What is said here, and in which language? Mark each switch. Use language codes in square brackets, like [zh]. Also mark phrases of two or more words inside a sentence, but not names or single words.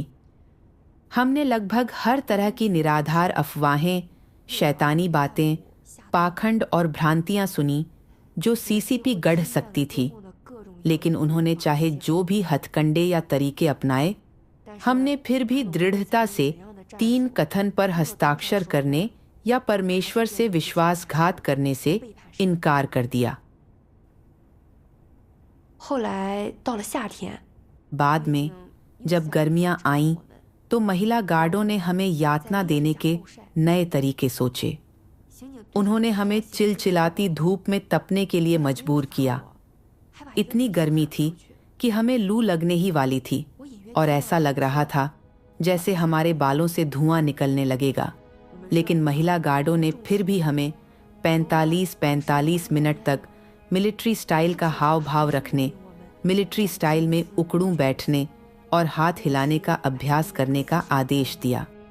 [hi] हमने लगभग हर तरह की निराधार अफवाहें, शैतानी बातें, पाखंड और भ्रांतियां सुनी जो सीसीपी गढ़ सकती थी, लेकिन उन्होंने चाहे जो भी हथकंडे या तरीके अपनाए, हमने फिर भी दृढ़ता से 3 कथन पर हस्ताक्षर करने या परमेश्वर से विश्वासघात करने से इनकार कर दिया। [zh] 后来到了夏天， [hi] बाद में जब गर्मियां आईं तो महिला गार्डों ने हमें यातना देने के नए तरीके सोचे। उन्होंने हमें चिलचिलाती धूप में तपने के लिए मजबूर किया। इतनी गर्मी थी कि हमें लू लगने ही वाली थी और ऐसा लग रहा था जैसे हमारे बालों से धुआं निकलने लगेगा, लेकिन महिला गार्डों ने फिर भी हमें 45 मिनट तक [en] military style [hi] का हाव भाव रखने, [en] military style [hi] में उकड़ूं बैठने और हाथ हिलाने का अभ्यास करने का आदेश दिया।